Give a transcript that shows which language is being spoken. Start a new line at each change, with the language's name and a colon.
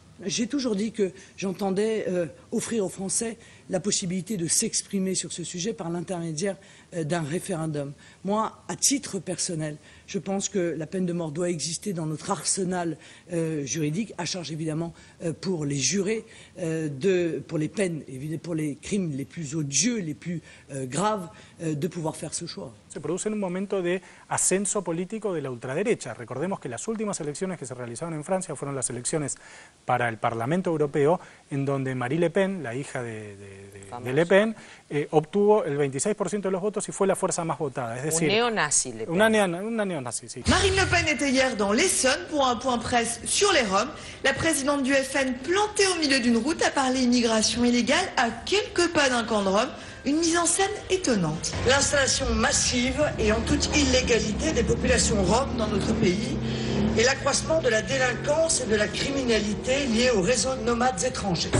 French: J'ai toujours dit que j'entendais offrir aux Français la possibilité de s'exprimer sur ce sujet par l'intermédiaire d'un référendum. Moi, à titre personnel, je pense que la peine de mort doit exister dans notre arsenal juridique, à charge évidemment pour les jurés, pour les peines, pour les crimes les plus odieux, les plus graves, de pouvoir faire ce choix.
Spanish: Se produce en un momento de ascenso político de la ultraderecha. Recordemos que las últimas elecciones que se realizaron en Francia fueron las elecciones para el Parlamento Europeo, en donde Marine Le Pen, la hija de Le Pen, obtuvo el 26% de los votos y fue la fuerza más votada. Es decir, un néonazi, Le Pen. Una néonazi, sí.
French: Marine Le Pen était hier dans l'Essonne pour un point presse sur les Roms. La présidente du FN, plantée au milieu d'une route, a parlé immigration illégale à quelques pas d'un camp de Roms. Une mise en scène étonnante. L'installation massive et en toute illégalité des populations roms dans notre pays et l'accroissement de la délinquance et de la criminalité liée aux réseaux de nomades étrangers.